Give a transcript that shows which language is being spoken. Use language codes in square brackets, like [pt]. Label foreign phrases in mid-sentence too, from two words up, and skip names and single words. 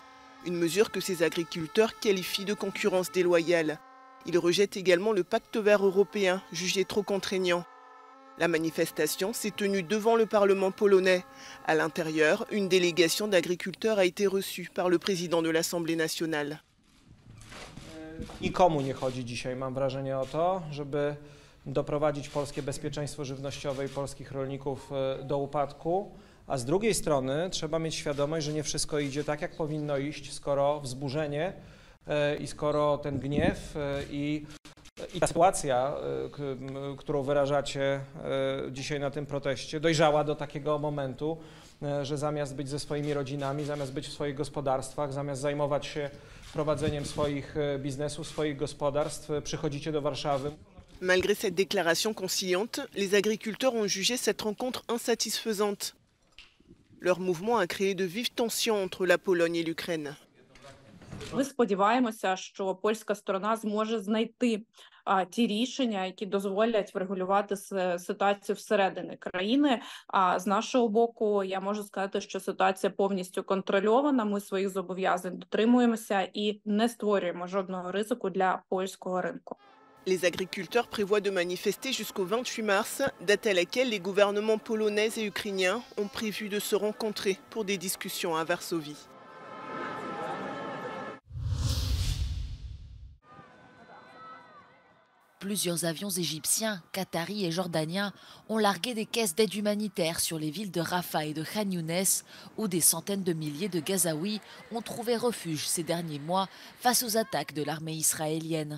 [fr] Une mesure que ces agriculteurs qualifient de concurrence déloyale. Ils rejettent également le pacte vert européen, jugé trop contraignant. La manifestation s'est tenue devant le Parlement polonais. À l'intérieur, une délégation d'agriculteurs a été reçue par le président de l'Assemblée nationale. [pl] Nikomu nie chodzi dzisiaj, mam wrażenie, o to, żeby doprowadzić polskie bezpieczeństwo żywnościowe i polskich rolników do upadku, a z drugiej strony trzeba mieć świadomość, że nie wszystko idzie tak, jak powinno iść, skoro wzburzenie i skoro ten gniew i ta sytuacja, którą wyrażacie dzisiaj na tym proteście, dojrzała do takiego momentu, że zamiast być ze swoimi rodzinami, zamiast być w swoich gospodarstwach, zamiast zajmować się prowadzeniem swoich biznesów, swoich gospodarstw, przychodzicie do Warszawy. [fr] Malgré cette déclaration conciliante, les agriculteurs ont jugé cette rencontre insatisfaisante. Leur mouvement a créé de vives tensions entre la Pologne et l'Ukraine. [uk] Ми сподіваємося, що польська сторона зможе знайти ті рішення, які дозволять врегулювати ситуацію всередині країни. А з нашого боку, я можу сказати, що ситуація повністю контрольована, ми своїх зобов'язань дотримуємося і не створюємо жодного ризику для польського ринку. [fr] Les agriculteurs prévoient de manifester jusqu'au 28 mars, date à laquelle les gouvernements polonais et ukrainiens ont prévu de se rencontrer pour des discussions à Varsovie. Plusieurs avions égyptiens, qataris et jordaniens ont largué des caisses d'aide humanitaire sur les villes de Rafah et de Khan Younes, où des centaines de milliers de Gazaouis ont trouvé refuge ces derniers mois face aux attaques de l'armée israélienne.